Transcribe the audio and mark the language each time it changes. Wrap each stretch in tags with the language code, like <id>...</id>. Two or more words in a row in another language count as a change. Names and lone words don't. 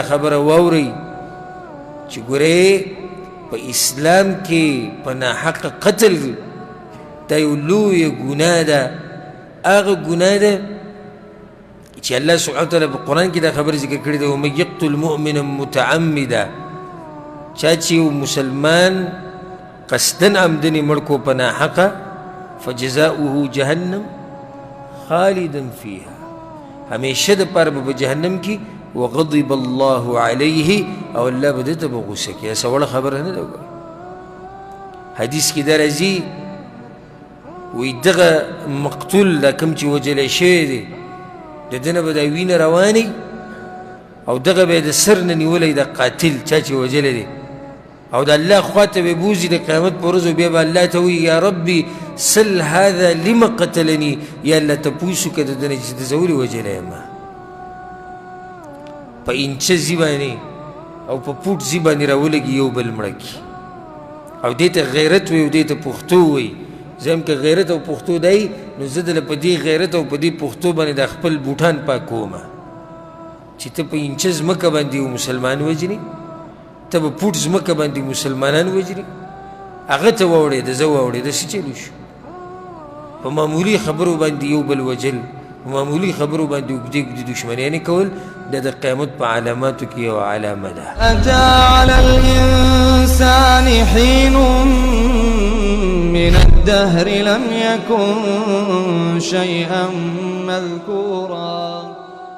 <ps>خبره واورئ چې ګورئ په اسلام کې په ناحقه قتل دا یو لویه ګناه ده هغه ګناه ده چې الله سبحانه وتعالی په قرآن کې دا خبره ذکر کړې ده</ps> <ar>ومن یقتل مؤمنا متعمدا</ar> <ps>چا چې یو مسلمان قصدا عمدنې مړ کو په ناحقه</ps> <ar>فجزاؤه جهنم خالدا فيها</ar> <ps>همیشه د پاره به جهنم کې</ps> <ar>وغضب الله عليه</ar> <ps>او الله به دته به غصه کوي څه وړه خبره نه ده حدیث کې دا راځي وی دغه مقتول دا کوم چې وجلی شوی دی د ده نه به دا وینه رواني او دغه به یې د سر نه نیولی د قاتل چا چې وجلی دی او د الله خوا ته به بوځي د قیامت په ورځ بیا به الله ته وایي</ps> <ar>یا ربي سل هذا لما قتلني</ar> <ps>یا الله تپوس وکړه د ده نه چې د زه ولې وجلی یم په انچه ځي باندې او په پوټ ځي باندې راولګي یو بل مړه کي او دې ته غیرت وایي او دې ته پښتو وایي زه هم که غیرت او پښتو دی نو زه دله په دې غیرت او په دې پښتو باندې د خپل بوټان پاکومه چې ته په انچه ځمکه باندې یو مسلمان وجني ته به پوټ ځمکه باندې مسلمانان وجني هغه ته واوړېده زه واوړېده څه چلو شو په معمولي خبرو باندې یو بل وجل په معمولي خبرو باندې اوږدې اوږدې دښمنیانې کول دا د قیامت په علاماتو کې یوه علامه ده</ps> <ar>أتى على الإنسان حين من الدهر لم يكن شيئا مذكورا</ar>